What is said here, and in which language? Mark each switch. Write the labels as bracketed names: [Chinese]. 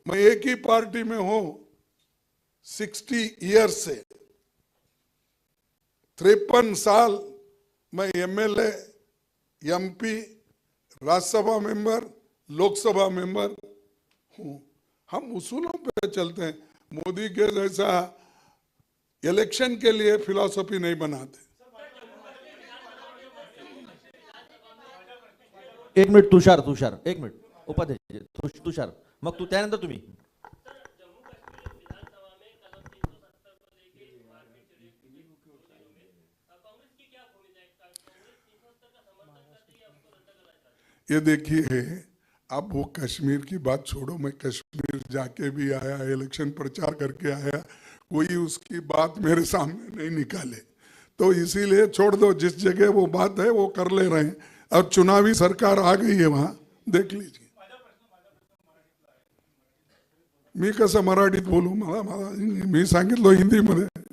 [Hindi] मैं एक ही पार्टी में हूं 60 ईयर्स से, 53 साल मैं MLA, MP, Rajya Sabha member, Lok Sabha member हूं। हम उसूलों पे चलते हैं। मोदी के जैसा इलेक्शन के लिए फिलॉसफी नहीं बनाते। [Marathi] एक मिनिट तुषार एक मिनिट उपाध्यक्ष तुषार, मग त्यानंतर तुम्ही. [Hindi] ये देखिए, अब वो कश्मीर की बात छोड़ो, मैं कश्मीर जाके भी आया, इलेक्शन प्रचार करके आया, कोई उसकी बात मेरे सामने नहीं निकाले, तो इसीलिए छोड़ दो। जिस जगह वो बात है वो कर ले रहे हैं, और चुनावी सरकार आ गई है वहां, देख लीजिए. [Marathi] मी कसं मराठीत बोलू, मला मी सांगितलं हिंदीमध्ये.